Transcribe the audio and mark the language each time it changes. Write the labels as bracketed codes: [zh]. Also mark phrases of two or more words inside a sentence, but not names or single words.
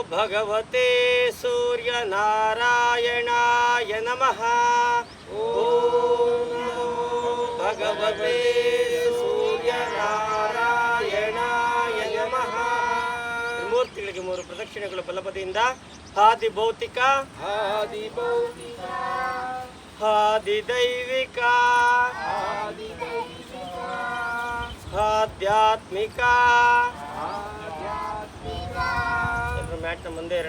[sa] ಭಗವತೆ ಸೂರ್ಯನಾರಾಯಣಾಯ ನಮಃ. ಓಂ ನಮೋ ಭಗವತೆ ಸೂರ್ಯನಾರಾಯಣಾಯ ನಮಃ. [kn] ಮೂರ್ತಿಗಳಿಗೆ 3 ಪ್ರದಕ್ಷಿಣೆಗಳು ಬಲಬದಿಯಿಂದ. ಆದಿಭೌತಿಕ, ಆದಿದೈವಿಕ, ಆಧ್ಯಾತ್ಮಿಕ. ಮ್ಯಾಟ್ನ ಮುಂದೆ ಇರೋಣ.